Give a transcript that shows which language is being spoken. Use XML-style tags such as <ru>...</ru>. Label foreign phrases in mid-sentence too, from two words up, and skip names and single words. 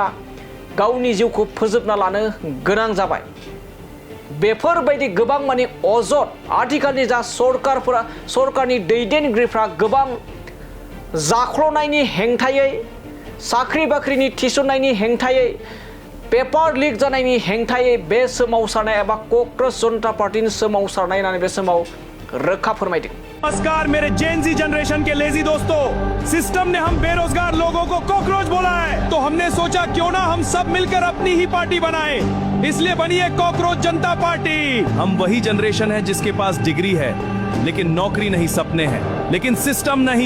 <brx>गावनि जिउखौ फोजोबना लानो गोनां जाबाय बेफोरबायदि गोबां माने अजद आथिखालनि जा सरकारनि दैदेनगिरिफ्रा गोबां जाख्ल'नायनि हेंथायै साख्रि बाख्रिनि थिसननायनि हेंथायै</brx> <en>paper leak</en> <brx>जानायनि हेंथायै बे सोमावसारनाय एबा क'क्राझार जनता पार्टीनि सोमावसारनाय होननानै बे समाव रोखा फोरमायदों।</brx> <hi>नमस्कार मेरे</hi> <en>Gen Z generation</en> <hi>के लेजी दोस्तों, सिस्टम ने हम बेरोजगार लोगों को कॉकरोच बोला है तो हमने सोचा क्यों ना हम सब मिलकर अपनी ही पार्टी बनाएं। इसलिए बनी है कॉकरोच जनता पार्टी। हम वही जनरेशन है जिसके पास डिग्री है लेकिन नौकरी नहीं, सपने हैं लेकिन सिस्टम नहीं।</hi>